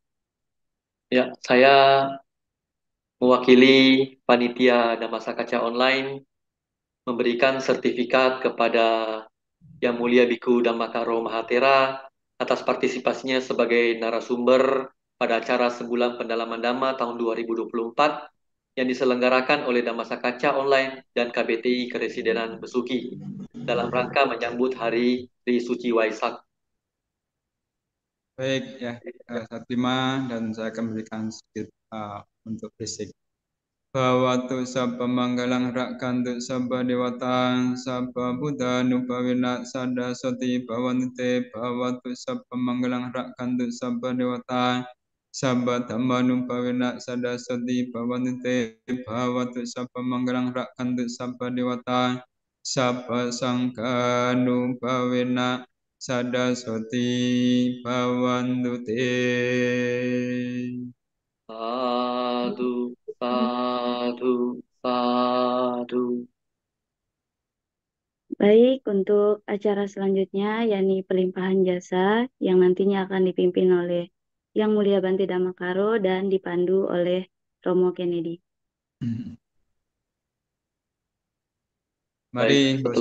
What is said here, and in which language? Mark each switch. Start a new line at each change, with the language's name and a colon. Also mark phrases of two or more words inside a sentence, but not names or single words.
Indonesian: Ya, saya mewakili panitia Damasa Kaca Online memberikan sertifikat kepada Yang Mulia Biku Dhammakaro Mahatera atas partisipasinya sebagai narasumber pada acara Sebulan Pendalaman Dhamma tahun 2024 yang diselenggarakan oleh Damasa Kaca Online dan KBTI Keresidenan Besuki dalam rangka menyambut Hari Tri Suci Waisak. Baik ya, saya terima dan saya akan berikan sedikit untuk basic.
Pali: Bhawatu sabba manggalang rakantu sabba dewata sabba buddha nupawina sada soti bhavante bhawatu sabba manggalang rakantu sabba dewata sabba dhamma nupawina sada soti bhavante bhawatu sabba manggalang rakantu sabba dewata sabba sangha nupawina sada soti bhavantu te. Sadu, sadu, sadu.
Indonesian: Baik, untuk acara selanjutnya, yakni pelimpahan jasa, yang nantinya akan dipimpin oleh Yang Mulia Bante Damakaro dan dipandu oleh Romo Kennedy. Mari, Bapak